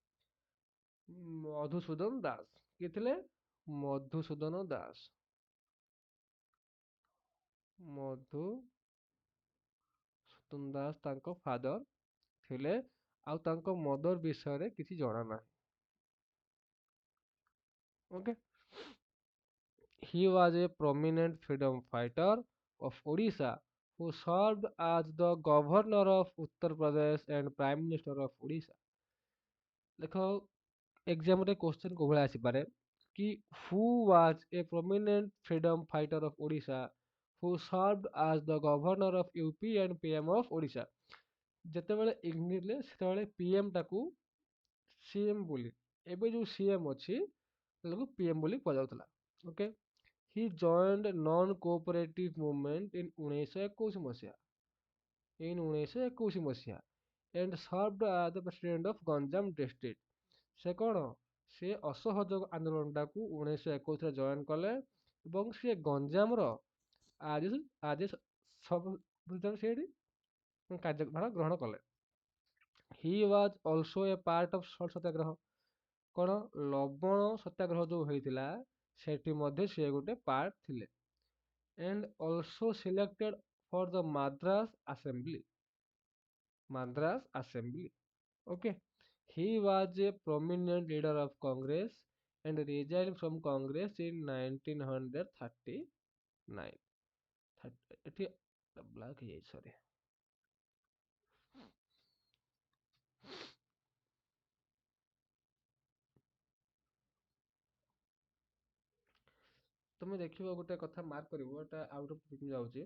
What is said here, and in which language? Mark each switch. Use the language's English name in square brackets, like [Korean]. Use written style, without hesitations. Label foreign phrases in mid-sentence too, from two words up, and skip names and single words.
[Odia] ମଧୁସୂଦନ ଦାସ। କିଏ ଥିଲେ? ମଧୁସୂଦନ ଦାସ। ମଧୁସୂଦନ ଦାସ ତାଙ୍କ ଫାଦର ଥିଲେ। ଆଉ ତାଙ୍କ ମଦର ବିଷୟରେ କିଛି ଜଣା ନାହିଁ। ଓକେ, [English] he was a prominent freedom fighter of Odisha who served as the governor of Uttar Pradesh and prime minister of Odisha। [Odia] ଦେଖ, ଏକ୍ସାମରେ କ୍ୱେଶ୍ଚନ କୋଭଳିଆ ଆସିପାରେ କି [English] who was a prominent freedom fighter of Odisha who served as the governor of UP and PM of Odisha। [Odia] ଯେତେବେଳେ ଇଂଲିଶରେ ସେତେବେଳେ PM ଟାକୁ CM ବୋଲି, ଏବେ ଯୋଉ CM ଅଛି ତାକୁ PM ବୋଲି କୁହାଯାଉଥିଲା। ଓକେ, [English] he joined non cooperative movement in 1921 ମସିହା। in 1921 ମସିହା and served as the president of ଗଞ୍ଜାମ district। [Odia] ସେ କଣ? ସେ ଅସହଯୋଗ ଆନ୍ଦୋଳନଟାକୁ 1921ରେ ଜଏନ କଲେ ଏବଂ ସେ ଗଞ୍ଜାମର ଆଜି ଆଜି ସବୁ ସେଇଠି କାର୍ଯ୍ୟଭାର ଗ୍ରହଣ କଲେ। [English] He was also a part of salt Satyagraha. [Odia] କଣ? ଲବଣ ସତ୍ୟାଗ୍ରହ ଯୋଉ ହେଇଥିଲା ସେଠି ମଧ୍ୟ ସେ ଗୋଟେ ପାର୍ଟ ଥିଲେ। [English] and also selected for the Madras Assembly। Madras Assembly। Okay, he was a prominent leader of Congress and resigned from Congress in 1939। [Odia] ଏଠି ବ୍ଲାକ୍ ହେଇଯାଇଛି, ସରି। ତମେ ଦେଖିବ ଗୋଟେ କଥା ମାର୍କ କରିବ, ଏଟା [English] out of [Odia] ଯାଉଛି।